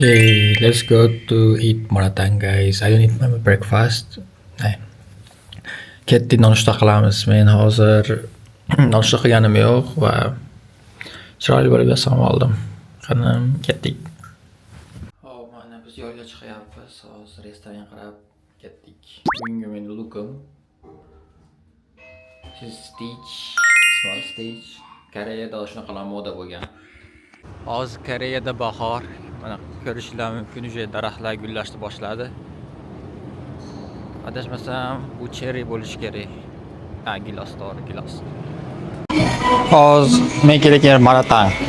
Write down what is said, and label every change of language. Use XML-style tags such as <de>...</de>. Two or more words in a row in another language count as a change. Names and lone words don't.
<en>Hey, let's go to eat Maratang, guys. I don't eat my breakfast.</en> <uz>Hey, ketdik nonushta qilamiz. Men hozir nonushta qilganim yo'q va chiroyli bo'lib yasam oldim. Qani, ketdik. Hop, mana biz yo'lga chiqyapmiz. Hozir restoran qarab ketdik. Bugungi menu lookum. Stitch,</uz> <en>small stitch.</en> <uz>Koreyada shunaqa moda bo'lgan. Hozir Koreyada bahor. Mana ko'rishinglar mumkin, uje daraxtlar gullashni boshladi. Adashmasam bu cherry bo'lishi kerak. Ha, gilos, to'g'ri, gilos. Hozir men kelayotgan Maratang.</uz>